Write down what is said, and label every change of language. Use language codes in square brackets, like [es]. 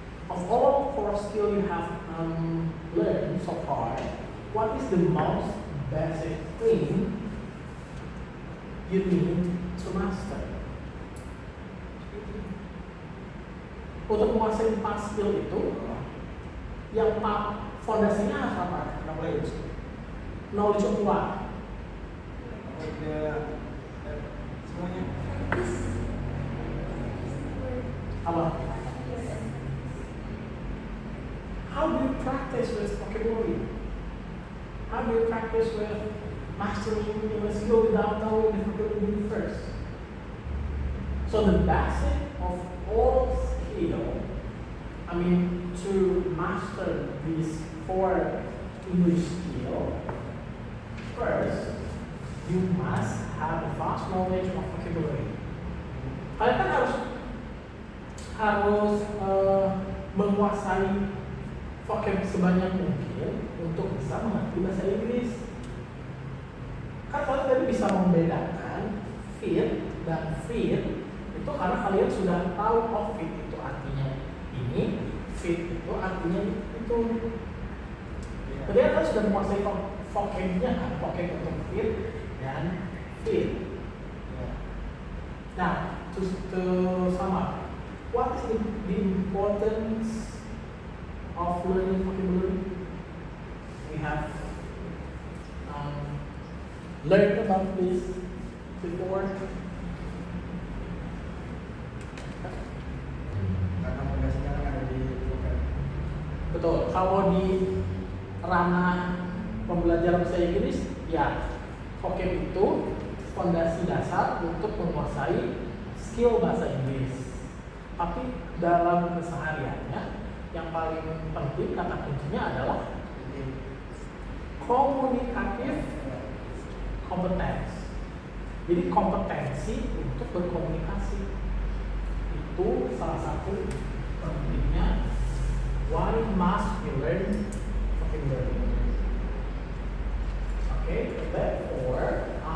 [en] Of all 4 skills you have learned so far, what is the most basic thing you need to master? [id] Untuk menguasai 4 skill itu, yang fondasinya harus apa? [en] Knowledge. Knowledge of what? [id] Semuanya. Apa? [en] How do you practice with vocabulary? How do you practice with mastering a skill without knowing the vocabulary first? So the basic of all skill, to master these 4 English skills, first you must have a vast knowledge of vocabulary. [id] Kalian kan harus menguasai vocab sebanyak mungkin untuk bisa mengerti bahasa Inggris. Kan kalian tadi bisa membedakan fit dan fit itu karena kalian sudah tahu fit itu artinya ini, fit itu artinya itu. Jadi kalian sudah menguasai vocabnya kan, vocab untuk fit dan fit. [en] Nah, to sum up, what is the importance of learning vocabulary? We have learned about this before. [id] Karena fondasinya kan ada di vocab. Betul. Kalau di ranah pembelajaran bahasa Inggris, ya vocab itu fondasi dasar untuk menguasai skill bahasa Inggris. Tapi dalam kesehariannya, yang paling penting kata kuncinya adalah komunikatif kompetens. Jadi kompetensi untuk berkomunikasi itu salah satu pentingnya. [en] Why must we learn vocabulary? Okay, therefore